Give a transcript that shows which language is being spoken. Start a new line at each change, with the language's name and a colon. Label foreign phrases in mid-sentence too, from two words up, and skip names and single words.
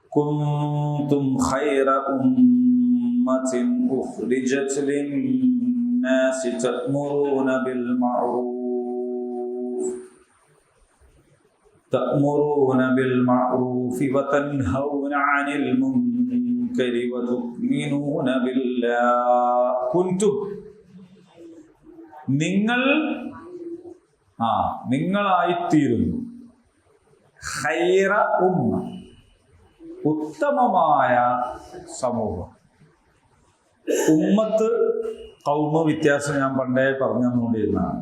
Arabic: كنتم خير أمة أخرجت للناس الناس تأمرون بالمعروف وتنهون عن المنكر وتؤمنون بالله كنتم
Malayalam: നിങ്ങളായിത്തീരുന്നു ഖൈറ ഉമ്മ ഉത്തമമായ സമൂഹം. ഉമ്മത്ത് ഖൗമ വ്യത്യാസം ഞാൻ പണ്ടേ പറഞ്ഞു തന്നുകൊണ്ടിരുന്നതാണ്.